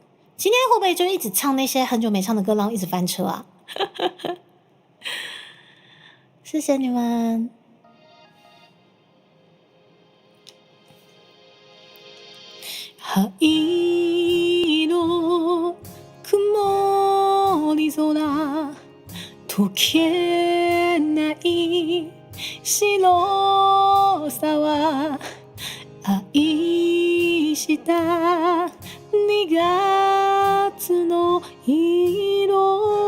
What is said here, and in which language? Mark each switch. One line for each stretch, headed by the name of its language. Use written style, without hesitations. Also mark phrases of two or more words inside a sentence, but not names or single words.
Chinese: 今天会不会就一直唱那些很久没唱的歌，然后一直翻车啊？谢谢你们。
Japanese: 灰色曇り空溶けない白さは愛した2月の色